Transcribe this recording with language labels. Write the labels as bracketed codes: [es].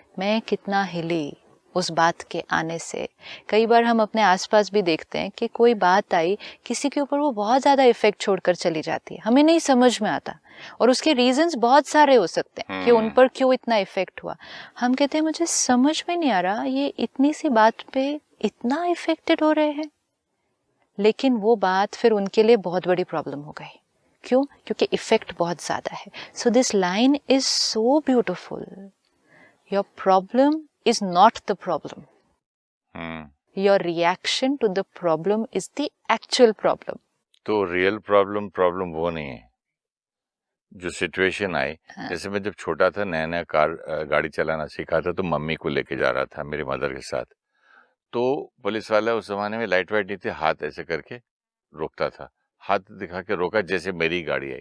[hi] मैं कितना हिली उस बात के आने से। कई बार हम अपने आसपास भी देखते हैं कि कोई बात आई किसी के ऊपर, वो बहुत ज़्यादा इफेक्ट छोड़कर चली जाती है, हमें नहीं समझ में आता, और उसके रीजंस बहुत सारे हो सकते हैं कि उन पर क्यों इतना इफेक्ट हुआ। हम कहते हैं मुझे समझ में नहीं आ रहा ये इतनी सी बात पे इतना इफेक्टेड हो रहे हैं, लेकिन वो बात फिर उनके लिए बहुत बड़ी प्रॉब्लम हो गई। क्यों? क्योंकि इफेक्ट बहुत ज़्यादा है। [en] So this line is so beautiful. Your problem is not the problem. Your reaction to the problem is the actual problem. [hi] तो रियल प्रॉब्लम वो नहीं है जो सिचुएशन आई। जैसे मैं जब छोटा था, नया नया गाड़ी चलाना सीखा था, तो मम्मी को लेके जा रहा था मेरी मदर के साथ। तो पुलिस वाला, उस जमाने में लाइट वाइट नहीं थे, हाथ ऐसे करके रोकता था, हाथ दिखा के रोका जैसे मेरी गाड़ी आई।